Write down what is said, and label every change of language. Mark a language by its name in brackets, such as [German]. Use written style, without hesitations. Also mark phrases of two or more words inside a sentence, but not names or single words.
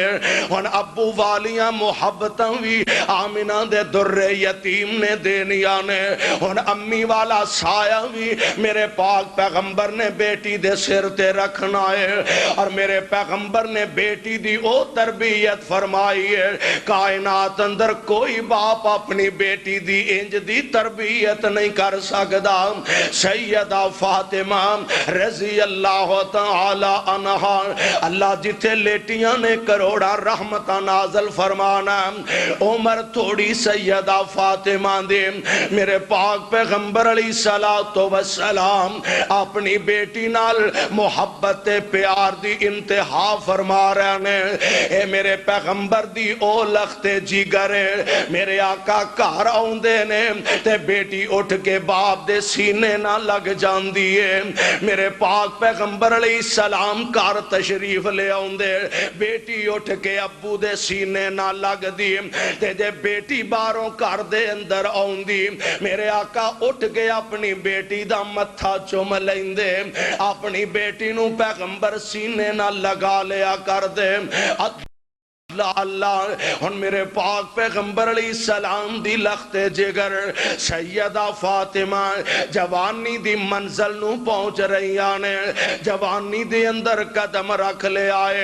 [Punjabi] ہن ابو والیاں محبتاں بھی آمنہ دے در یتیم نے دینیاں نے، ہن امی والا سایہ بھی میرے پاک پیغمبر نے بیٹی دے سر تے رکھنا ہے، اور میرے پیغمبر نے بیٹی دی او تربیت فرمائی ہے۔ کائنات اندر کوئی باپ اپنی بیٹی دی انج دی تربیت نہیں کر سکدا۔ سیدہ فاطمہ [Arabic] رضی اللہ تعالی عنہا، [Punjabi] اللہ جتھے لیٹیاں نے کروڑا رحمتہ نازل فرمانا، عمر تھوڑی سیدہ فاطمہ دے میرے پاک پیغمبر [Arabic] علیہ السلام [Punjabi] اپنی بیٹی نال محبت پیار دی انتہا فرما رہے ہیں۔ اے میرے پیغمبر دی او لخت جگر ہے، میرے آقا گھر آوندے نے تے بیٹی اٹھ کے باپ دے سینے نہ لگ جاندی ہے۔ میرے پاک پیغمبر [Arabic] علیہ السلام [Punjabi] گھر تشریف لے آوندے، بیٹی اٹھ کے ابو دے سینے نہ لگ دی تے جے بیٹی باہروں گھر دے اندر آوندی، میرے آقا اٹھ کے اپنی بیٹی دا متھا چوم لیندے، اپنی بیٹی نو پیغمبر سینے نہ لگا لیا کر دے۔ اللہ ہن میرے پاک پیغمبر [Arabic] علیہ السلام [Punjabi] دی لخت جگر سیدہ فاطمہ جوانی دی منزل نو پہنچ رہی آنے، جوانی دی اندر قدم رکھ لے آئے۔